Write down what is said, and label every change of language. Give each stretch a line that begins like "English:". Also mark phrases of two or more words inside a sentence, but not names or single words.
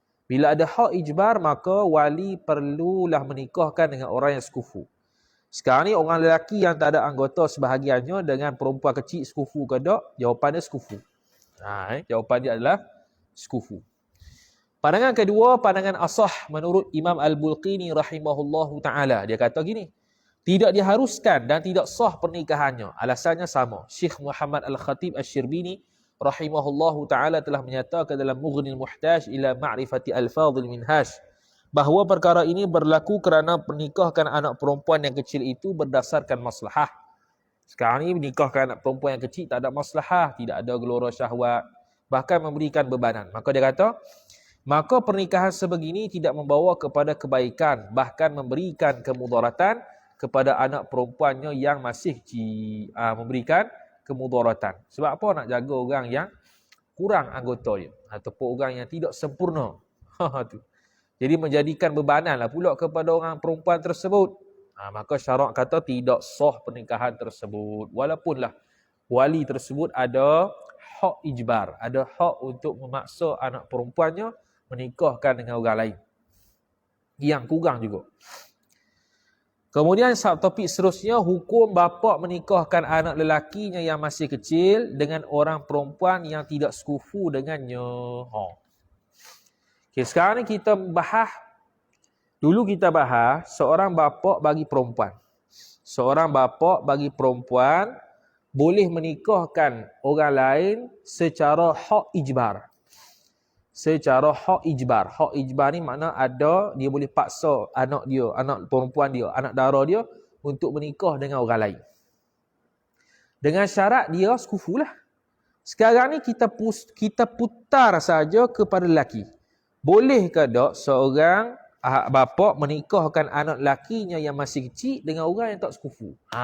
Malay: Bila ada hak ijbar, maka wali perlulah menikahkan dengan orang yang sekufu. Sekarang ni orang lelaki yang tak ada anggota sebahagiannya dengan perempuan kecil sekufu ke tak? Jawapan dia sekufu. Jawapan dia adalah sekufu. Pandangan kedua, pandangan asah menurut Imam Al-Bulqini
Arabic: رحمه الله تعالى.
Malay: Dia kata gini, tidak diharuskan dan tidak sah pernikahannya. Alasannya sama. Syekh Muhammad Al-Khatib Asy-Syirbini
Arabic: رحمه الله تعالى
Malay: telah menyatakan dalam Mughnil Muhtaj ila Ma'rifati Al-Fadhil Minhaj bahawa perkara ini berlaku kerana pernikahkan anak perempuan yang kecil itu berdasarkan maslahah. Sekarang ni menikahkan anak perempuan yang kecil tak ada maslahah, tidak ada gelora syahwat, bahkan memberikan bebanan. Maka dia kata, maka pernikahan sebegini tidak membawa kepada kebaikan, bahkan memberikan kemudaratan kepada anak perempuannya yang masih memberikan kemudaratan. Sebab apa? Nak jaga orang yang kurang anggota dia ataupun orang yang tidak sempurna. Jadi menjadikan bebanan lah pula kepada orang perempuan tersebut. Maka syarak kata tidak sah pernikahan tersebut. Walaupun lah wali tersebut ada hak ijbar, ada hak untuk memaksa anak perempuannya menikahkan dengan orang lain yang kurang juga. Kemudian topik seterusnya, hukum bapa menikahkan anak lelakinya yang masih kecil dengan orang perempuan yang tidak sekufu dengannya. Okay, sekarang ni kita bahas, dulu kita bahas seorang bapa bagi perempuan. Seorang bapa bagi perempuan boleh menikahkan orang lain secara hak ijbar. Secara hak ijbar. Hak ijbar ni makna dia boleh paksa anak dia, anak perempuan dia, anak dara dia untuk menikah dengan orang lain. Dengan syarat dia sekufu lah. Sekarang ni kita putar saja kepada lelaki. Boleh ke tak seorang bapa menikahkan anak lakinya yang masih kecil dengan orang yang tak sekufu?